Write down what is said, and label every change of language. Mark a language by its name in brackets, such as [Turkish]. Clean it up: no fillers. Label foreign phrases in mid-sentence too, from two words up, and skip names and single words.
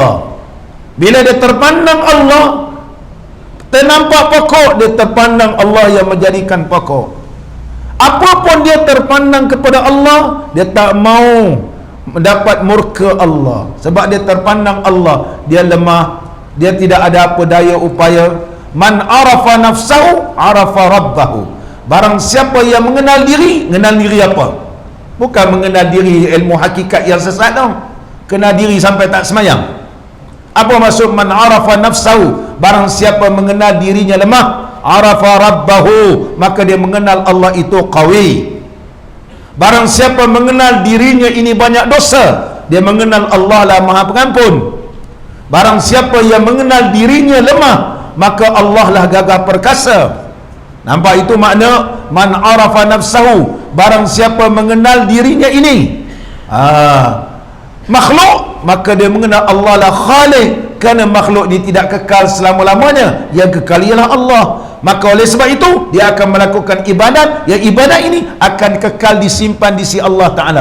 [Malay] Bila dia terpandang Allah, ternampak pokok, dia terpandang Allah yang menjadikan pokok. Apapun dia terpandang kepada Allah, dia tak mau mendapat murka Allah. Sebab dia terpandang Allah, dia lemah, dia tidak ada apa daya upaya. [Arabic] Man arafa nafsahu arafa rabbahu. [Malay] Barang siapa yang mengenal diri apa? Bukan mengenal diri ilmu hakikat yang sesat tau. Kenal diri sampai tak semayang. Apa maksud [Arabic] man arafa nafsahu? [Malay] Barang siapa mengenal dirinya lemah, [Arabic] arafa rabbahu, [Malay] maka dia mengenal Allah itu qawi. Barang siapa mengenal dirinya ini banyak dosa, dia mengenal Allah lah Maha Pengampun. Barang siapa yang mengenal dirinya lemah, maka Allah lah gagah perkasa. Nampak itu makna [Arabic] man arafa nafsahu. [Malay] Barang siapa mengenal dirinya ini makhluk, maka dia mengenal Allah lah Khaliq. Kerana makhluk ni tidak kekal selama-lamanya, yang kekal ialah Allah. Maka oleh sebab itu dia akan melakukan ibadat, yang ibadat ini akan kekal disimpan di sisi [Arabic] Allah Ta'ala.